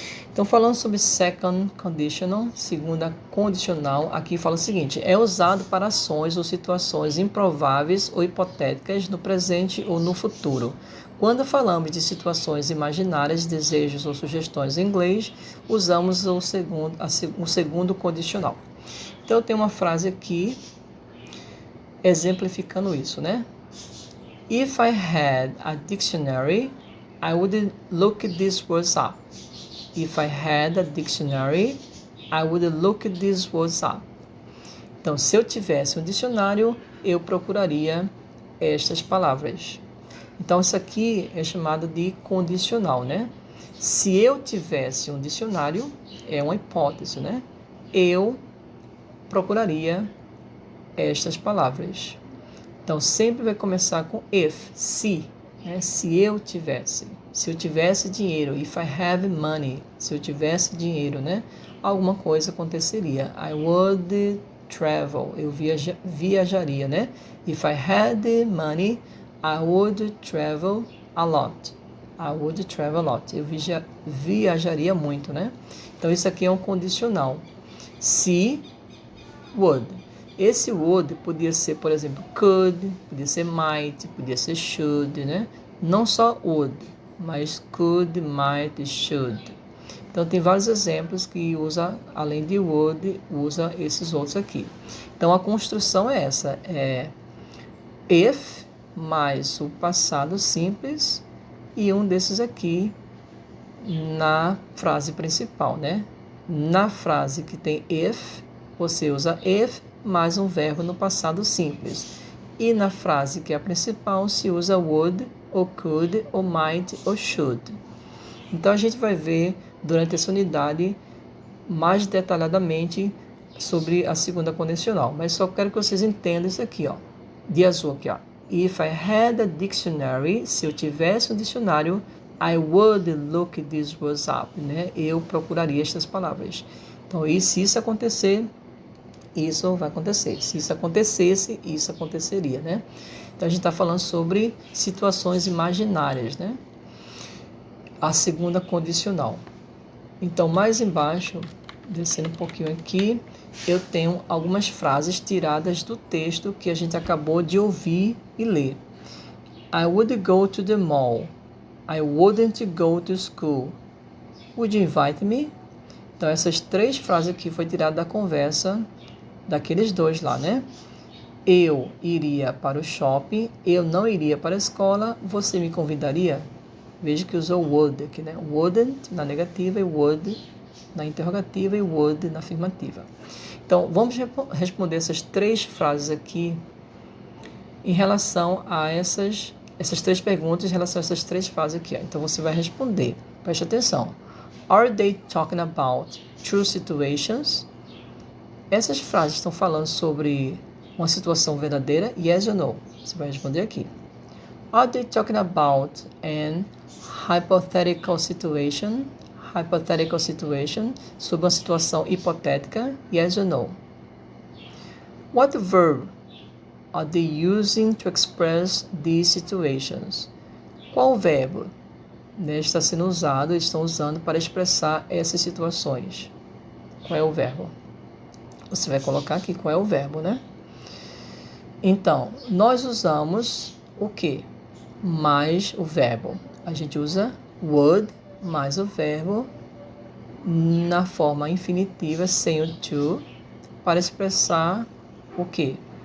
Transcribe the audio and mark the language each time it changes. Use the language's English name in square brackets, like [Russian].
[Portuguese] Então, falando sobre second conditional, segunda condicional, aqui fala o seguinte: é usado para ações ou situações improváveis ou hipotéticas no presente ou no futuro. Quando falamos de situações imaginárias, desejos ou sugestões em inglês, usamos o segundo condicional. Então, eu tenho uma frase aqui exemplificando isso, né? [English] If I had a dictionary, I would look these words up. If I had a dictionary, I would look these words up. [Portuguese] Então, se eu tivesse um dicionário, eu procuraria estas palavras. Então, isso aqui é chamado de condicional, né? Se eu tivesse um dicionário, é uma hipótese, né? Eu procuraria estas palavras. Então, sempre vai começar com if, se, né? Se eu tivesse dinheiro, [English] if I have money, [Portuguese] se eu tivesse dinheiro, né? Alguma coisa aconteceria. [English] I would travel, [Portuguese] eu viajaria, [English] né? If I had money, I would travel a lot. I would travel a lot. [Portuguese] Eu viajaria muito, [English] né? [Portuguese] Então, isso aqui é um condicional. Se, would. Esse would podia ser, por exemplo, could, podia ser might, podia ser should, né? Não só would, mas could, might, should. Então, tem vários exemplos que usa, além de would, usa esses outros aqui. Então, a construção é essa, é if mais o passado simples e um desses aqui na frase principal, né? Na frase que tem if, você usa if mais um verbo no passado simples. E na frase que é a principal, se usa would, ou could, ou might, ou should. Então, a gente vai ver durante essa unidade mais detalhadamente sobre a segunda condicional. Mas só quero que vocês entendam isso aqui, ó. De azul aqui, ó. [English] If I had a dictionary, [Portuguese] se eu tivesse um dicionário, [English] I would look these words up, né? [Portuguese] Eu procuraria estas palavras. Então, e se isso acontecer, isso vai acontecer. Se isso acontecesse, isso aconteceria, né? Então, a gente está falando sobre situações imaginárias, né? A segunda condicional. Então, mais embaixo, descendo um pouquinho aqui, eu tenho algumas frases tiradas do texto que a gente acabou de ouvir e ler. [English] I would go to the mall. I wouldn't go to school. Would you invite me? [Portuguese] Então, essas três frases aqui foi tirada da conversa daqueles dois lá, né? Eu iria para o shopping, eu não iria para a escola, você me convidaria? Veja que usou would aqui, né? Wouldn't na negativa e would na interrogativa e would na afirmativa. Então, vamos responder essas três frases aqui em relação a essas três perguntas, em relação a essas três frases aqui. Ó. Então, você vai responder. Preste atenção. [English] Are they talking about true situations? [Portuguese] Essas frases estão falando sobre uma situação verdadeira? [English] Yes or no? [Portuguese] Você vai responder aqui. [English] Are they talking about an hypothetical situation? Hypothetical situation, [Portuguese] sobre uma situação hipotética? [English] Yes or no? What verb are they using to express these situations? [Portuguese] Qual verbo, né, está sendo usado, estão usando para expressar essas situações? Qual é o verbo? Você vai colocar aqui qual é o verbo, né? Então, nós usamos o quê? Mais o verbo. A gente usa would mais o verbo na forma infinitiva sem o to para expressar o quê?